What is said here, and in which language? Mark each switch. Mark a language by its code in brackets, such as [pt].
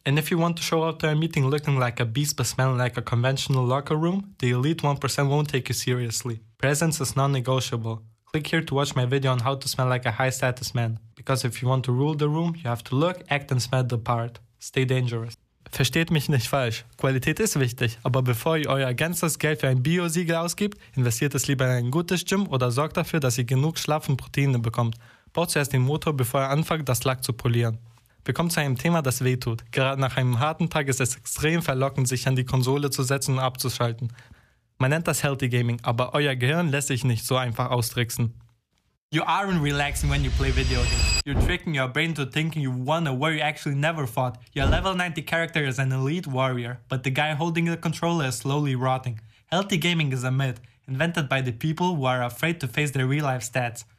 [en] And if you want to show up to a meeting looking like a beast but smelling like a conventional locker room, the elite 1% won't take you seriously. Presence is non-negotiable. Click here to watch my video on how to smell like a high-status man. Because if you want to rule the room, you have to look, act and smell the part. Stay dangerous. [de] Versteht mich nicht falsch. Qualität ist wichtig, aber bevor ihr euer ganzes Geld für ein Bio-Siegel ausgibt, investiert es lieber in ein gutes Gym oder sorgt dafür, dass ihr genug Schlaf und Proteine bekommt. Baut zuerst den Motor, bevor ihr anfangt, das Lack zu polieren. Wir kommen zu einem Thema, das wehtut. Gerade nach einem harten Tag ist es extrem verlockend, sich an die Konsole zu setzen und abzuschalten. Man nennt das Healthy Gaming, aber euer Gehirn lässt sich nicht so einfach austricksen. [en] You aren't relaxing when you play video games. You're tricking your brain to thinking you won a war you actually never fought. Your level 90 character is an elite warrior, but the guy holding the controller is slowly rotting. Healthy gaming is a myth, invented by the people who are afraid to face their real life stats.